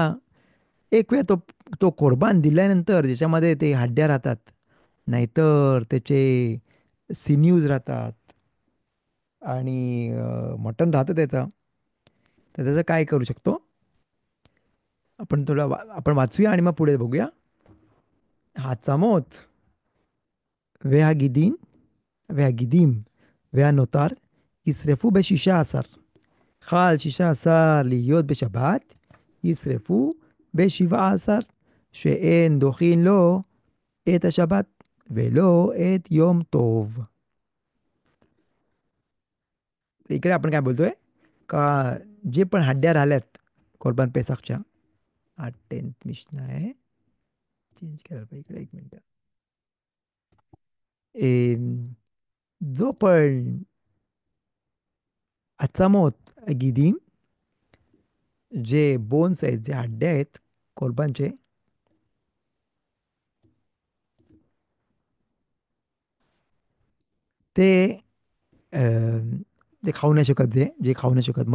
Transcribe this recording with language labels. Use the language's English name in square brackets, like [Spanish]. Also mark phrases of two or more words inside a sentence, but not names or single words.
[Marathi] एक वेळ तो तो कोरबान दिल्यानंतर ज्याच्यामध्ये ते हड्ड्या राहतात, नाहीतर त्याचे सिन्यूज राहतात, आणि मटण राहतं त्याचं, तर त्याचं काय करू शकतो आपण, आपण वाचूया आणि मग पुढे बघूया. [Hebrew] העצמות והגידים והגידים והנותר ישרפו ב16. חל 16 להיות בשבת, ישרפו ב17, שאין דוחין לו את השבת ולא את יום טוב. [Marathi] इकडे आपण काय बोलतोय का, जे पण हड्ड्या राहिल्यात [Hebrew] קרבן פסח, [Marathi] हा 10th मिशन आहे. चेंज करायला पाहिजे इकडे, एक मिनिट. जो पण [Hebrew] עצמות גידים, [Marathi] जे बोन्स आहेत, जे हड्ड्या आहेत कोरबानचे, ते अं, ते खाऊ नाही शकत, जे जे खाऊ नाही शकत.